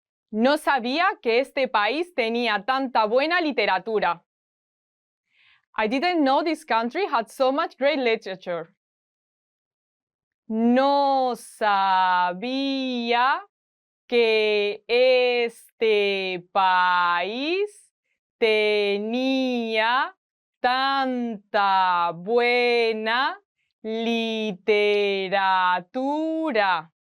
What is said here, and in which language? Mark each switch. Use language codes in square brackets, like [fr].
[es] No sabía que este país tenía tanta buena literatura. [en] I didn't know this country had so much great literature. [es] No sabía que este país tenía tanta buena literatura.